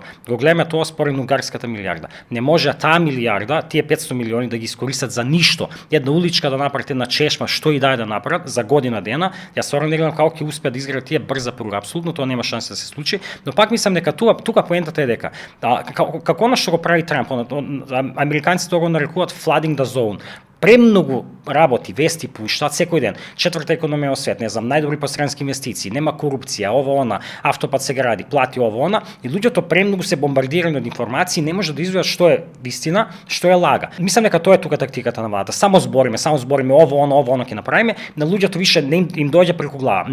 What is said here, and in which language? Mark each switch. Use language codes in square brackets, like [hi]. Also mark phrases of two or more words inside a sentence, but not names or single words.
[mk] Го гледаме тоа според унгарската милијарда. Не може таа милијарда, тие 500 милиони да ги искористат за ништо. Една уличка да направат, една чешма, што и да е да направат за година дена. Ја стварно не гледам како ќе успеат да изградат тие брза пруга. Апсолутно тоа нема шанса да се случи, но пак мислам дека тука поентата е дека како она што го прави Трамп, американците тоа го нарекуваат [en] flooding the zone. [mk] Премногу работи, вести пуштаат секој ден. Четврта економија во свет, не знам, најдобри посреднски инвестиции, нема корупција, ова она, автопат се гради, плати ова она, и луѓето премногу се бомбардирани од информации, не може да изведат што е вистина, што е лага. Мислам дека тоа е тука тактиката на владата. Само збориме ова она ќе направиме, на луѓето више не им доаѓа преку глава.